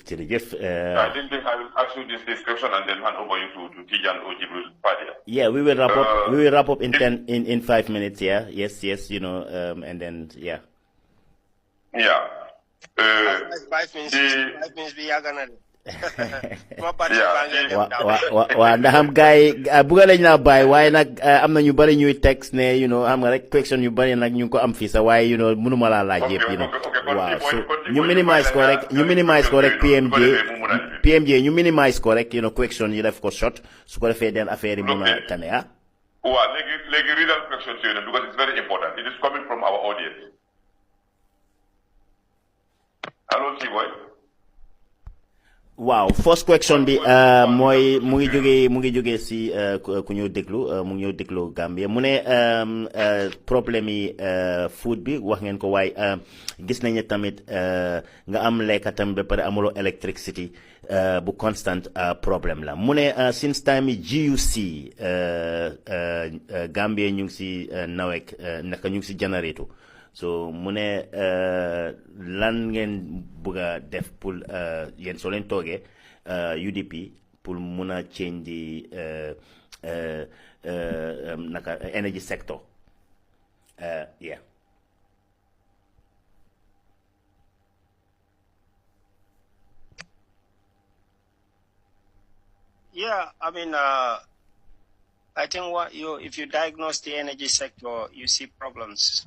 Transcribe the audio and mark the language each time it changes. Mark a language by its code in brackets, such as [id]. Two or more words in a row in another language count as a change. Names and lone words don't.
[en] I think I will ask you this question and then hand over you to Tijan or Gibril Fadia. Yeah, we will wrap up. We will wrap up in 5 minutes. Yeah, yes, you know, and then yeah. Yeah. 5 minutes. 5 minutes. We are gonna. [wo] Wa ndax am gaay bëgg lañ la bay waye nak am na ñu bari ñuy text ne xam nga rek question yu bari nak ñu ko am fi sa waye mënuma la laaj yépp waaw so ñu minimize ko rek PMJ ñu minimize ko rek question yi def ko short su ko defee den affaire yi mëna tane waaw léegi readal questions yooyu [en] because it's very important. It is coming from our audience. Hello, T-Boy. [wo] Wow, [en] first question [wo] bi mooy mu ngi jógee si ku ñëw déglu mu ngi ñëw déglu Gambia mu ne problème yi food bi wax ngeen ko waaye gis nañ ne tamit nga am lekka tamit ba pare amuloo electricity bu constant problème la mu ne [en] since time [wo] GUC Gambia ñu ngi si nawek naka ñu ngi si générateur so mu ne lan ngeen bëgg a def pour yéen soo leen toogee UDP pour mun a change di naka [en] energy sector yeah. Yeah, I mean, I think if you diagnose the energy sector, you see problems.